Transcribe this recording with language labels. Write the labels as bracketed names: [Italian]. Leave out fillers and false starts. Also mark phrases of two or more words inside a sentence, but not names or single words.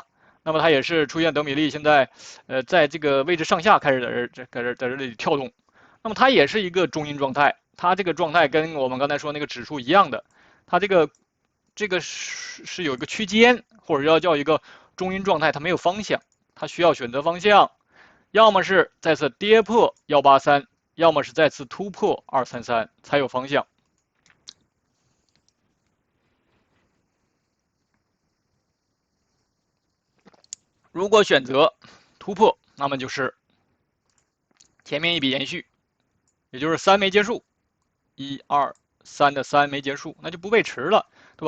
[Chinese] 那麼它也是出現等比例，現在在這個位置上下開始在這裡跳動。那麼它也是一個中陰狀態，它這個狀態跟我們剛才說那個指數一樣的，它這個是有一個區間，或者要叫一個中陰狀態，它沒有方向，它需要選擇方向，要麼是再次跌破183，要麼是再次突破233才有方向。如果選擇突破，那麼就是前面一筆延續，也就是3沒結束，1、2、3的3沒結束，那就不背馳了，對吧？